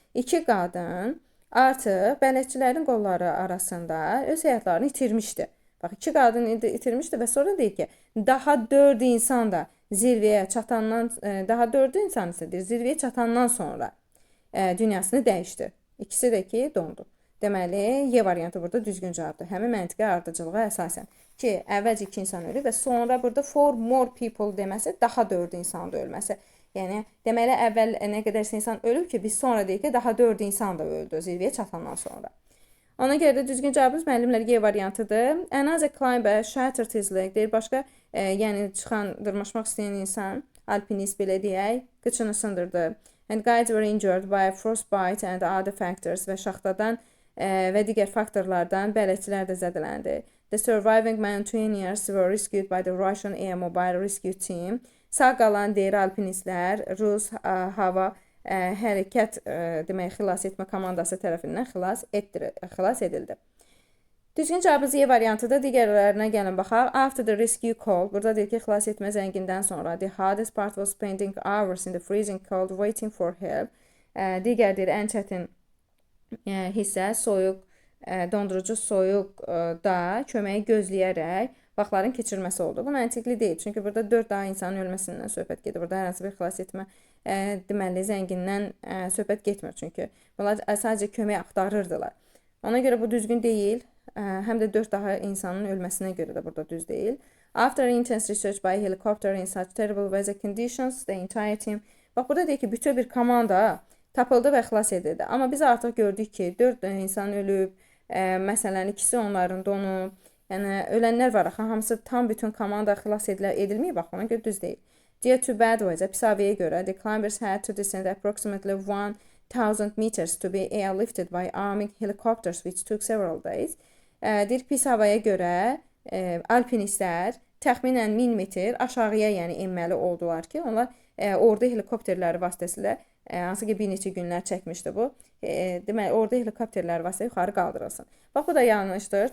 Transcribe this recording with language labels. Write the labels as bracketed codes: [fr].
[az] 2 qadın artıq bələdçilərin qolları arasında öz həyatlarını itirmişdi. Bax, 2 qadın itirmişdi və sonra deyir ki, daha 4 insan da zirvəyə çatandan, daha 4 insan isə deyir, zirvəyə çatandan sonra dünyasını dəyişdi. İkisi də ki, dondu. Deməli, Y variantı burada düzgün cavabdır. Həmin məntiqi ardıcılığa əsasən. Ki, əvvəlcə 2 insan ölür və sonra burada [en] 4 more people [az] deməsi daha 4 insanın da ölməsi. Yəni, deməli, əvvəl nə qədərsə insan ölüb ki, biz sonra deyik ki, daha 4 insan da öldü zirvəyə çatandan sonra. Ona görə də düzgün cavabımız müəllimlər Y variantıdır. [en] Another climber shattered his leg deyir. [az] Başqa, yəni çıxan, dırmaşmaq istəyən insan, alpinist belə deyək, qıçını sındırdı. [en] And guides were injured by frostbite and other factors [az] və şaxtadan və digər faktorlardan bələdçilər də zədələndi. [en] The surviving mountaineers were rescued by the Russian Air Mobile Rescue Team. [az] Sağ qalan deyir alpinistlər Rus hava hərəkət demək xilas etmə komandası tərəfindən xilas edildi. Düzgün cavabımız Y variantıdır. Digərlərinə gəlin baxaq. [en] After the rescue call, [az] burada deyir ki, xilas etmə zəngindən sonra [en] the hardest part was spending hours in the freezing cold waiting for help. [az] Digər deyir, ən çətin hissə soyuq, dondurucu soyuqda köməyi gözləyərək vaxtların keçirməsi oldu. Bu məntiqli deyil. Çünki burada 4 daha insanın ölməsindən söhbət gedir. Burada hər hansı bir xilas etmə deməli zəngindən söhbət getmir. Çünki bunlar sadəcə kömək axtarırdılar. Ona görə bu düzgün deyil. Həm də 4 daha insanın ölməsinə görə də burada düz deyil. [en] After intense research by helicopter in such terrible weather conditions, the entire team. [az] Bax, burada deyir ki, bütün bir komanda tapıldı və xilas edildi. Amma biz artıq gördük ki, 4 insan ölüb, məsələn, ikisi onların donub. Yəni, ölənlər var, axı, hamısı tam bütün komanda xilas edilməyib, bax, ona görə düz deyil. [en] Due to bad weather, [az] pis havaya görə, [en] the climbers had to descend approximately 1,000 meters to be airlifted by army helicopters, which took several days. [az] Deyir, pis havaya görə alpinistlər təxminən 1000 metr aşağıya yəni enməli oldular ki, onlar ordu helikopterləri vasitəsilə hansı ki bir neçə günlər çəkmişdi bu. Deməli, orada helikopterlər vasitəsilə yuxarı qaldırılsın. Bax, bu da yanlışdır.